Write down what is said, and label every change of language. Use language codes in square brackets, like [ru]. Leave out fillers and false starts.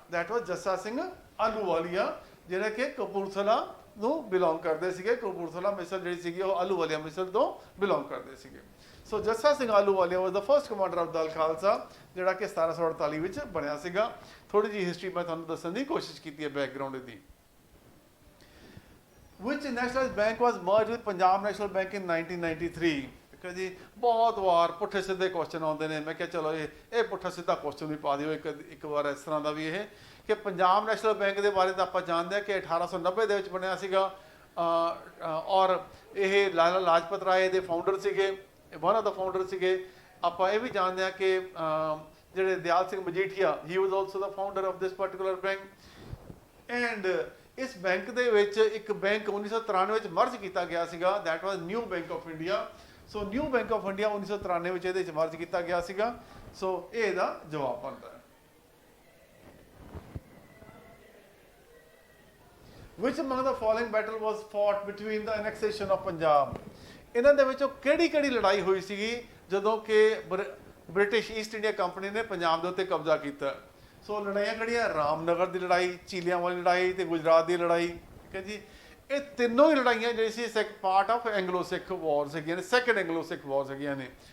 [en] that was [pa] ਜੱਸਾ ਸਿੰਘ ਆਹਲੂਵਾਲੀਆ ਜਿਹੜਾ ਕਿ ਕਪੂਰਥਲਾ ਨੂੰ ਬਿਲੋਂਗ ਕਰਦੇ ਸੀਗੇ। ਕਪੂਰਥਲਾ ਮਿਸਲ ਜਿਹੜੀ ਸੀਗੀ ਉਹ ਆਹਲੂਵਾਲੀਆ ਮਿਸਲ ਤੋਂ ਬਿਲੋਂਗ ਕਰਦੇ ਸੀਗੇ। ਸੋ ਜੱਸਾ ਸਿੰਘ ਆਹਲੂਵਾਲੀਆ [en] was the first commander of Dal Khalsa [pa] ਜਿਹੜਾ ਕਿ 1748 ਵਿੱਚ ਬਣਿਆ ਸੀਗਾ। ਥੋੜੀ ਜਿਹੀ ਹਿਸਟਰੀ ਮੈਂ ਤੁਹਾਨੂੰ ਦੱਸਣ ਦੀ ਕੋਸ਼ਿਸ਼ ਕੀਤੀ ਹੈ background ਦੀ। [en] Which nationalized bank was merged with Punjab National Bank in 1993? [pa] ਠੀਕ ਜੀ, ਬਹੁਤ ਵਾਰ ਪੁੱਠੇ ਸਿੱਧੇ ਕੁਐਸਚਨ ਆਉਂਦੇ ਨੇ। ਮੈਂ ਕਿਹਾ ਚਲੋ ਇਹ ਪੁੱਠਾ ਸਿੱਧਾ ਕੁਐਸਚਨ ਵੀ ਪਾ ਦਿਓ ਇੱਕ ਵਾਰ ਇਸ ਤਰ੍ਹਾਂ ਦਾ ਵੀ ਇਹ ਕਿ ਪੰਜਾਬ ਨੈਸ਼ਨਲ ਬੈਂਕ ਦੇ ਬਾਰੇ ਤਾਂ ਆਪਾਂ ਜਾਣਦੇ ਹਾਂ ਕਿ 1890 ਦੇ ਵਿੱਚ ਬਣਿਆ ਸੀਗਾ ਔਰ ਇਹ ਲਾਲਾ ਲਾਜਪਤ ਰਾਏ ਦੇ ਫਾਊਂਡਰ ਸੀਗੇ, [en] one of the founder [pa] ਸੀਗੇ। ਆਪਾਂ ਇਹ ਵੀ ਜਾਣਦੇ ਹਾਂ ਕਿ ਜਿਹੜੇ ਦਿਆਲ ਸਿੰਘ ਮਜੀਠੀਆ [en] ਹੀ was also the founder of this particular bank. [pa] And ਇਸ ਬੈਂਕ ਦੇ ਵਿੱਚ ਇੱਕ ਬੈਂਕ 1993 ਵਿੱਚ ਮਰਜ ਕੀਤਾ ਗਿਆ ਸੀਗਾ, [en] that was [pa] new bank of India. So new bank of India 1993 ਵਿੱਚ ਇਹਦੇ ਵਿੱਚ ਮਰਜ ਕੀਤਾ ਗਿਆ ਸੀਗਾ। ਸੋ ਇਹ ਇਹਦਾ ਜਵਾਬ ਬਣਦਾ ਹੈ। [en] Which among the following battle was fought between the annexation of Punjab? [pa] ਇਹਨਾਂ ਦੇ ਵਿੱਚੋਂ ਕਿਹੜੀ ਲੜਾਈ ਹੋਈ ਸੀਗੀ ਜਦੋਂ ਕਿ ਬ੍ਰਿਟਿਸ਼ ਈਸਟ ਇੰਡੀਆ ਕੰਪਨੀ ਨੇ ਪੰਜਾਬ ਦੇ ਉੱਤੇ ਕਬਜ਼ਾ ਕੀਤਾ? ਸੋ ਲੜਾਈਆਂ ਕਿਹੜੀਆਂ? ਰਾਮਨਗਰ ਦੀ ਲੜਾਈ, ਚੀਲਿਆਂ ਵਾਲੀ ਲੜਾਈ ਤੇ ਗੁਜਰਾਤ ਦੀ ਲੜਾਈ। ਠੀਕ ਹੈ ਜੀ, ਇਹ ਤਿੰਨੋਂ ਹੀ ਲੜਾਈਆਂ ਜਿਹੜੀ ਸੀ ਇੱਕ [en] part of Anglo Sikh war [pa] ਸੀਗੀਆਂ ਨੇ, ਸੈਕੰਡ ਐਂਗਲੋ ਸਿੱਖ ਵਾਰ ਸੀਗੀਆਂ ਨੇ।